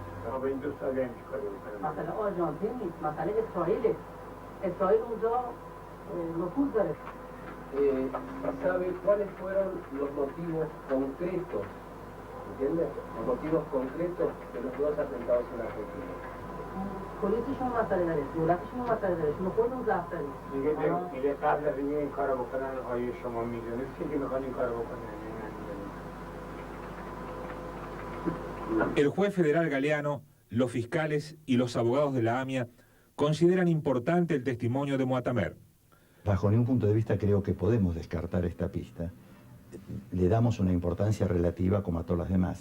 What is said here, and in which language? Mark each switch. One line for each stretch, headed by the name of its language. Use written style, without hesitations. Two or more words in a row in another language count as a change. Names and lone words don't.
Spanish: ¿Sabe cuáles fueron los motivos concretos, ¿entiendes? Los motivos concretos de los 2 atentados en la Argentina.
Persian: پلیسشون مسئله داره، دولتشون مسئله داره، شما خودتون ضعف دارید. دیگه قبل از اینکه این کارو بکنن آیا شما میدونید که میخوان این کارو بکنن؟
Spanish: El juez federal Galeano, los fiscales y los abogados de la AMIA consideran importante el testimonio de Moatamer. Bajo ningún punto de vista creo que podemos descartar esta pista. Le damos una importancia relativa como a todas las demás.